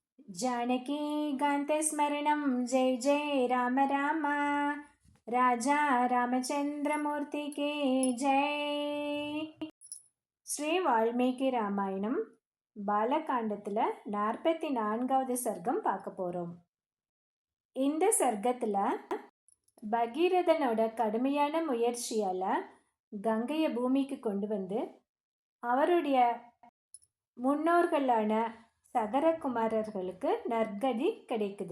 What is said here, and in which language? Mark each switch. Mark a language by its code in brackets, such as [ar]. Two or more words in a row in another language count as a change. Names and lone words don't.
[sa] जानकीकान्तस्मरणं जय जय राम राम राजा रामचंद्रमूर्ति के जय. [ta] ஸ்ரீ வால்மீகி ராமாயணம் பாலகாண்டத்தில் 44வது சர்க்கம் பார்க்க போகிறோம். இந்த சர்க்கத்தில் பகீரதனோட கடுமையான முயற்சியால் கங்கையை பூமிக்கு கொண்டு வந்து அவருடைய முன்னோர்களான சகரகுமாரர்களுக்கு நற்கதி கிடைக்குது.